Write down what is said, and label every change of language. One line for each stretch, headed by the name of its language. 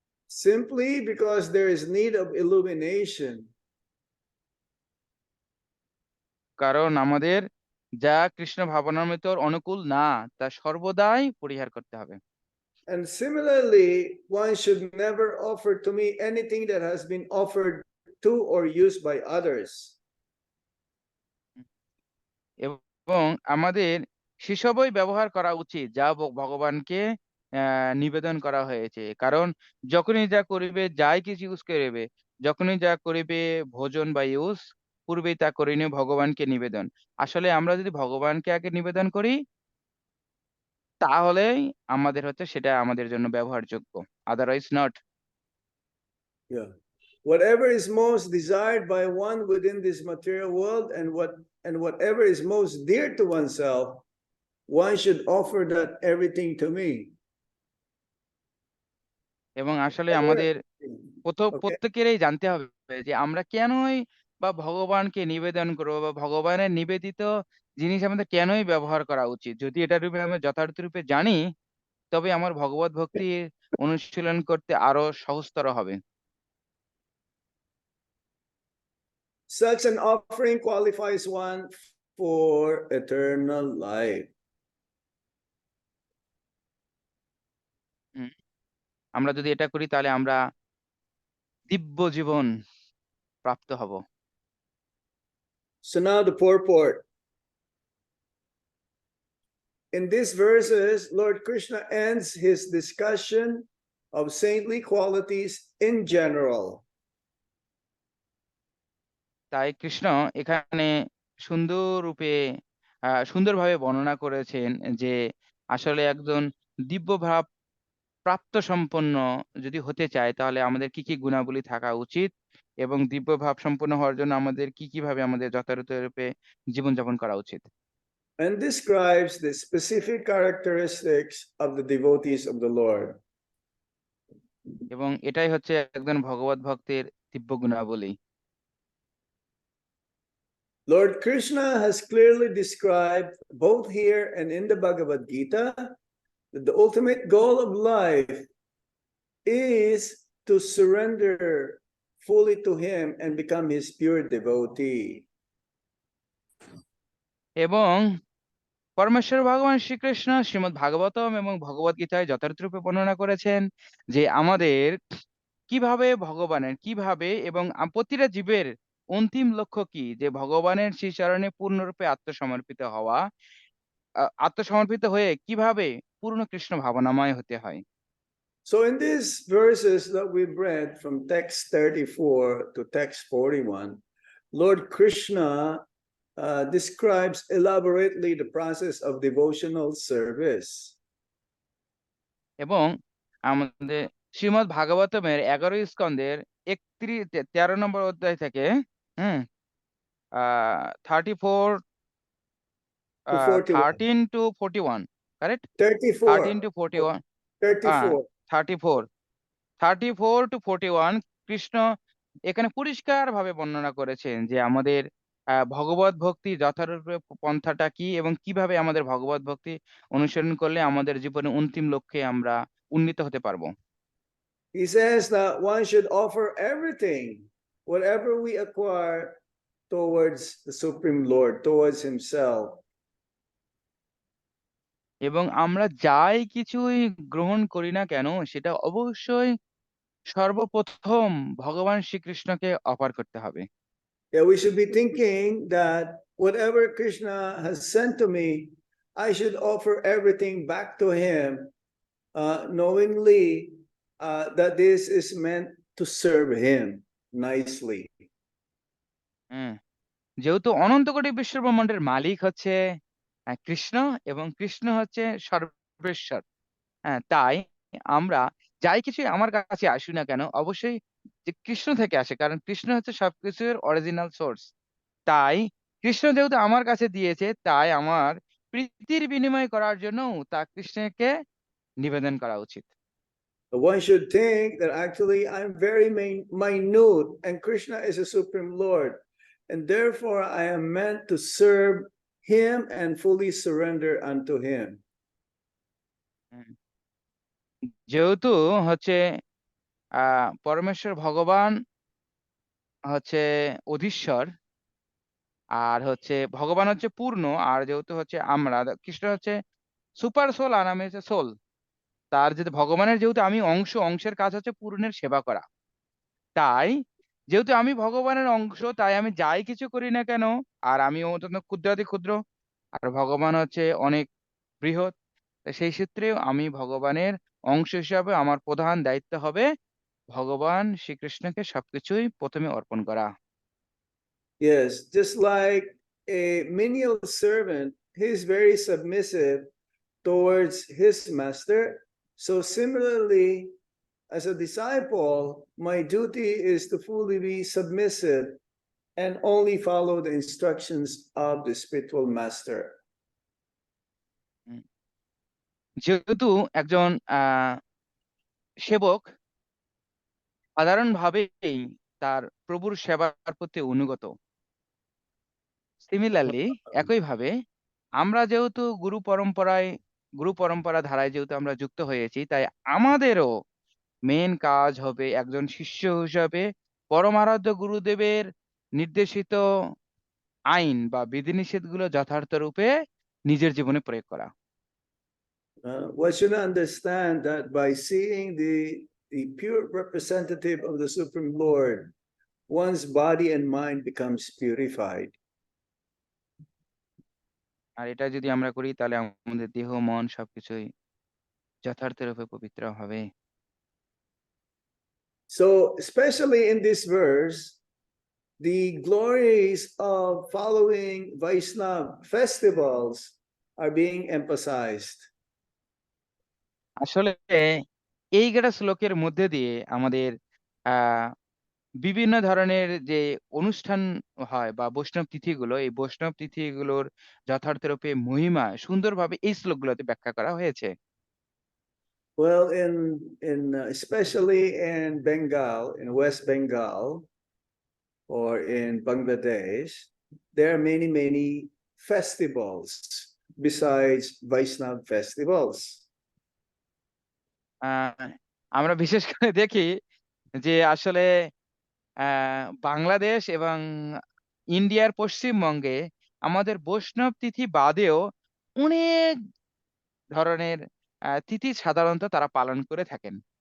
English: Simply because there is need of illumination.
Bangla: কারণ আমাদের যা কৃষ্ণ ভাবনামৃতর অনুকূল না, তা সর্বদাই পরিহার করতে হবে।
English: And similarly, one should never offer to me anything that has been offered to or used by others.
Bangla: এবং আমাদের সেসবই ব্যবহার করা উচিত যা ভগবানকে নিবেদন করা হয়েছে। কারণ যখনই যা করিবে, যাই কিছু ইউজ করিবে, যখনই যা করিবে ভোজন বা ইউজ, পূর্বেই তা করিনি ভগবানকে নিবেদন। আসলে আমরা যদি ভগবানকে আগে নিবেদন করি, তাহলেই আমাদের হচ্ছে সেটা আমাদের জন্য ব্যবহারযোগ্য।
English: Otherwise not. Yeah. Whatever is most desired by one within this material world and whatever is most dear to oneself, one should offer that everything to me.
Bangla: এবং আসলে আমাদের
English: Okay.
Bangla: প্রত্যেকেরই জানতে হবে যে আমরা কেনই বা ভগবানকে নিবেদন করবো বা ভগবানের নিবেদিত জিনিস আমাদের কেনই ব্যবহার করা উচিত। যদি এটা রূপে আমরা যথার্থ রূপে জানি, তবে আমার ভগবত ভক্তির অনুশীলন করতে আরো সহজতর হবে।
English: Such an offering qualifies one for eternal life.
Bangla: আমরা যদি এটা করি তাহলে আমরা দিব্য জীবন প্রাপ্ত হব।
English: So now the purport. In these verses, Lord Krishna ends his discussion of saintly qualities in general.
Bangla: তাই কৃষ্ণ এখানে সুন্দর রূপে সুন্দরভাবে বর্ণনা করেছেন যে আসলে একজন দিব্য ভাব প্রাপ্ত সম্পন্ন যদি হতে চায় তাহলে আমাদের কি কি গুণাবলী থাকা উচিত, এবং দিব্য ভাব সম্পন্ন হওয়ার জন্য আমাদের কিভাবে আমাদের যথাযথরূপে জীবনযাপন করা উচিত।
English: And describes the specific characteristics of the devotees of the Lord.
Bangla: এবং এটাই হচ্ছে একজন ভগবত ভক্তের দিব্য গুণাবলী।
English: Lord Krishna has clearly described both here and in the Bhagavad Gita that the ultimate goal of life is to surrender fully to him and become his pure devotee.
Bangla: এবং পরমেশ্বর ভগবান শ্রীকৃষ্ণ শ্রীমদ্ ভাগবতম এবং ভগবত গীতায় যথার্থরূপে বর্ণনা করেছেন যে আমাদের কিভাবে এবং প্রতিটা জীবের অন্তিম লক্ষ্য কি, যে ভগবানের শ্রীচরণে পূর্ণরূপে আত্মসমর্পিত হওয়া। আত্মসমর্পিত হয়ে কিভাবে পূর্ণ কৃষ্ণ ভাবনাময় হতে হয়।
English: So in these verses that we've read from text 34 to text 41, Lord Krishna describes elaborately the process of devotional service.
Bangla: এবং আমাদের শ্রীমদ্ ভাগবতমের 11 স্কন্ধের 13 নম্বর অধ্যায় থেকে, হুম, 34
English: to 41. 13 to 41, correct? 34. 13 to 41, 34.
Bangla: 34 34 to 41 Krishna এখানে পরিষ্কার ভাবে বর্ণনা করেছেন যে আমাদের ভগবত ভক্তি যথারূপে পন্থাটা কি এবং কিভাবে আমাদের ভগবত ভক্তি অনুসরণ করলে আমাদের জীবনে অন্তিম লক্ষ্যে আমরা উন্নীত হতে পারবো।
English: He says that one should offer everything, whatever we acquire, towards the Supreme Lord, towards Himself.
Bangla: এবং আমরা যাই কিছুই গ্রহণ করি না কেন সেটা অবশ্যই সর্বপ্রথম ভগবান শ্রীকৃষ্ণকে অফার করতে হবে।
English: Yeah, we should be thinking that whatever Krishna has sent to me, I should offer everything back to Him, knowingly that this is meant to serve Him nicely.
Bangla: হুম, যেহেতু অনন্ত কোটি বিশ্ব ব্রহ্মাণ্ডের মালিক হচ্ছে কৃষ্ণ এবং কৃষ্ণ হচ্ছে সর্বেশ্বর, হ্যাঁ, তাই আমরা যাই কিছু আমার কাছে আসি না কেন অবশ্যই যে কৃষ্ণ থেকে আসে, কারণ কৃষ্ণ হচ্ছে সবকিছুর
English: Original source.
Bangla: তাই কৃষ্ণ যেহেতু আমার কাছে দিয়েছে তাই আমার প্রীতির বিনিময় করার জন্য তা কৃষ্ণকে নিবেদন করা উচিত।
English: One should think that actually I'm very minute and Krishna is a Supreme Lord, and therefore I am meant to serve Him and fully surrender unto Him.
Bangla: হুম, যেহেতু হচ্ছে পরমেশ্বর ভগবান হচ্ছে অধীশ্বর, আর হচ্ছে ভগবান হচ্ছে পূর্ণ, আর যেহেতু হচ্ছে আমরা কৃষ্ণ হচ্ছে সুপার সোল আর আমি হচ্ছে সোল, তার যেহেতু ভগবানের যেহেতু আমি অংশের কাজ হচ্ছে পূর্ণের সেবা করা, তাই যেহেতু আমি ভগবানের অংশ তাই আমি যাই কিছু করি না কেন, আর আমি অত্যন্ত ক্ষুদ্রাতি ক্ষুদ্র আর ভগবান হচ্ছে অনেক বৃহৎ, তা সেই সূত্রে আমি ভগবানের অংশ হিসাবে আমার প্রধান দায়িত্ব হবে ভগবান শ্রীকৃষ্ণকে সবকিছুই প্রথমে অর্পণ করা।
English: Yes, just like a menial servant, he is very submissive towards his master. So similarly, as a disciple, my duty is to fully be submissive and only follow the instructions of the spiritual master.
Bangla: হুম, যেহেতু একজন সেবক সাধারণভাবেই তার প্রভুর সেবার প্রতি অনুগত, similarly একইভাবে আমরা যেহেতু গুরু পরম্পরা ধারায় যেহেতু আমরা যুক্ত হয়েছি, তাই আমাদেরও মেন কাজ হবে একজন শিষ্য হিসাবে পরমারাধ্য গুরুদেবের নির্দেশিত আইন বা বিধিনিষেধগুলো যথার্থ রূপে নিজের জীবনে প্রয়োগ করা।
English: One should understand that by seeing the pure representative of the Supreme Lord, one's body and mind becomes purified.
Bangla: আর এটা যদি আমরা করি তাহলে আমাদের দেহ মন সবকিছুই যথার্থ রূপে পবিত্র হবে।
English: So, especially in this verse, the glories of following Vaishnava festivals are being emphasized.
Bangla: আসলে এই একটা শ্লোকের মধ্যে দিয়ে আমাদের আহ বিভিন্ন ধরনের যে অনুষ্ঠান হয় বা বৈষ্ণব তিথিগুলো, এই বৈষ্ণব তিথিগুলোর যথার্থ রূপে মহিমা সুন্দরভাবে এই শ্লোকগুলোতে ব্যাখ্যা করা হয়েছে।
English: Well, in especially in Bengal, in West Bengal, or in Bangladesh, there are many festivals besides Vaishnava festivals.
Bangla: আহ আমরা বিশেষ করে দেখি যে আসলে বাংলাদেশ এবং ইন্ডিয়ার পশ্চিমবঙ্গে আমাদের বৈষ্ণব তিথি বাদেও অনেক ধরনের তিথি সাধারণত তারা পালন করে থাকেন।